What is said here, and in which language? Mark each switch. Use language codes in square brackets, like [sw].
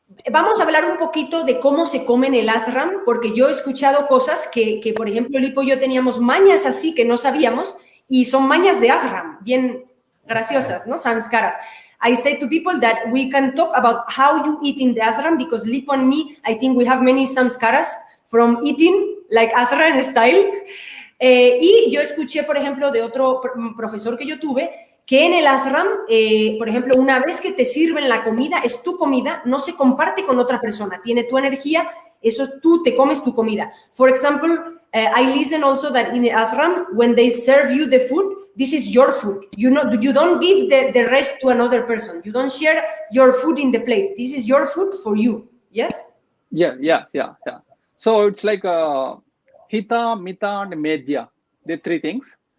[es] Vamos a hablar un poquito de cómo se come en el ashram, porque yo he escuchado cosas que por ejemplo, Lipo y yo teníamos mañas así que no sabíamos, y son mañas de ashram, bien graciosas, ¿no? Samskaras. I say to people that we can talk about how you eat in the ashram, because Lipo and me, I think we have many samskaras from eating, like ashram style. Y yo escuché, por ejemplo, de otro profesor que yo tuve, que en el ashram, por ejemplo, una vez que te sirven la comida, es tu comida, no se comparte con otra persona, tiene tu energía, eso tú te comes tu comida. [en] For example, I listen also that in ashram, when they serve you the food, this is your food. You don't give the rest to another person. You don't share your food in the plate. This is your food for you. Yes? Yeah. So it's like Hita, Mita, and Medya. The three things.